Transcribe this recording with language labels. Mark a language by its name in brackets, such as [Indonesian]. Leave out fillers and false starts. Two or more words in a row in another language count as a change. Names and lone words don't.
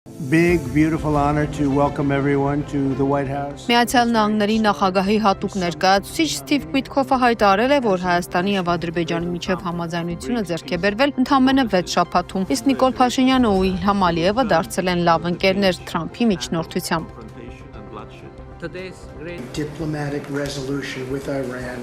[English] big, beautiful honor to welcome everyone to the White House. [Armenian] Միացյալ Նահանգների նախագահի հատուկ ներկայացուցիչ Սթիվ Պիտկոֆը հայտարարել է, որ Հայաստանի եւ Ադրբեջանի միջև համաձայնությունը ձեռք է բերվել ընդամենը 6 շաբաթում, իսկ Նիկոլ Փաշինյանը ու Իլհամ Ալիևը դարձել են լավ ընկերներ Թրամփի միջնորդությամբ։ [English] Diplomatic resolution with Iran.